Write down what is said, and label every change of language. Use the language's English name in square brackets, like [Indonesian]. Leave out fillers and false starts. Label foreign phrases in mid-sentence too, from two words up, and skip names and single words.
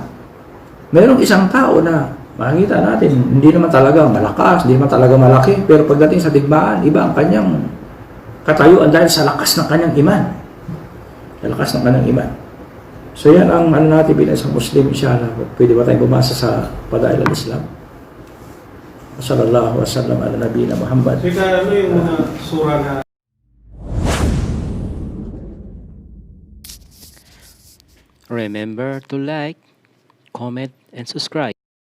[Filipino] Merong isang tao na makikita natin, hindi naman talaga malakas, hindi naman talaga malaki, pero pagdating sa digmaan, iba ang kanyang katayuan dahil sa lakas ng kanyang iman. Sa lakas ng kanyang iman. So yan ang natin bilang isang Muslim, inshallah. Pwede ba tayong bumasa sa Padail al-Islam? [Arabic] صلى الله عليه وسلم على نبينا محمد. [Filipino] Teka, ano yung mga sura na [English] Remember to like, comment, and subscribe.